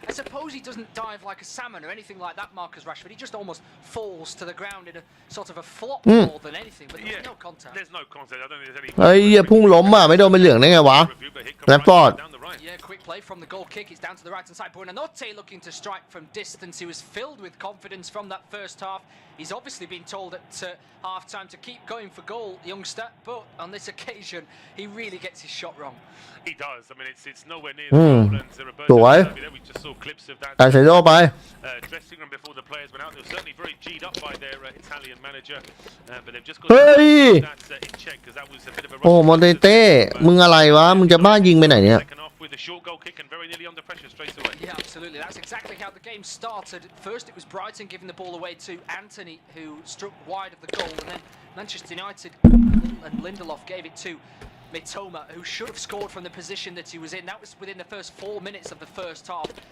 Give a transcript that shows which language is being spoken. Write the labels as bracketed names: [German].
[English] I suppose he doesn't dive like a salmon or anything like that, Marcus Rashford. He just almost falls to the ground in a sort of a flop more than anything. But there's no contact. There's no contact. I don't think there's any. [Thai] เฮ้ยพุ่งล้มอ่ะไม่โดนเป็นเหลืองได้ไงวะแรดฟอร์ด [English] Yeah, quick play from the goal kick. It's down to the right-hand side. Buonanotte looking to strike from distance. He was filled with confidence from that first half. He's obviously been told at half-time to keep going for goal, youngster. But on this occasion, he really gets his shot wrong. He does. I mean, it's nowhere near the goal. And Roberto, we just saw clips of that. [Thai] ใส่โลไป [English] Dressing room before the players went out. They were certainly very G'd up by their Italian manager, but they've just got to put that in check because that was a bit of a. [Thai] โอ้มอนเต้มึงอะไรวะมึงจะบ้ายิงไปไหนเนี่ย [English] With a short goal kick and very nearly under pressure straight away. Yeah, absolutely. That's exactly how the game started. First, it was Brighton giving the ball away to Anthony, who struck wide of the goal, and then Manchester United and Lindelof gave it to Mitoma, who should have scored from the position that he was in. That was within the first 4 minutes of the first half.